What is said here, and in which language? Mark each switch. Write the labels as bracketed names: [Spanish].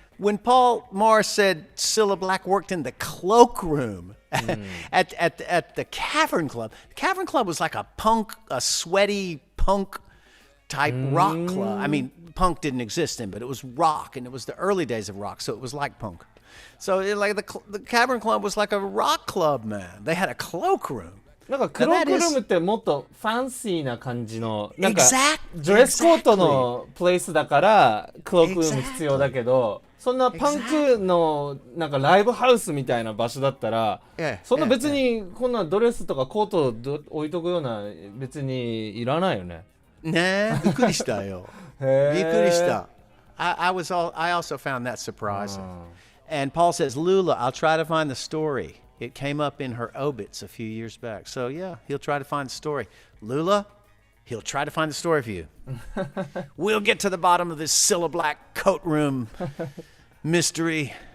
[English] When Paul Morris said Cilla Black worked in the cloakroom at the Cavern Club, the Cavern Club was like a sweaty punk type rock club. I mean, punk didn't exist then, but it was rock, and it was the early days of rock, so it was like punk. So the Cavern Club was like a rock club, man. They had a cloakroom. [Japanese] なんかクロークルームってもっとファンシーな感じのなんかドレスコートのプレイスだからクロークルーム必要だけどそんなパンクのなんかライブハウスみたいな場所だったらそんな別にこんなドレスとかコート置いとくような別にいらないよね。ねえ、びっくりしたよ。びっくりした。 [English] I also found that surprising. And Paul says, Lula, I'll try to find the story. It came up in her obits a few years back. So, yeah, he'll try to find the story. Lula, he'll try to find the story for you. We'll get to the bottom of this Cilla Black coat room mystery.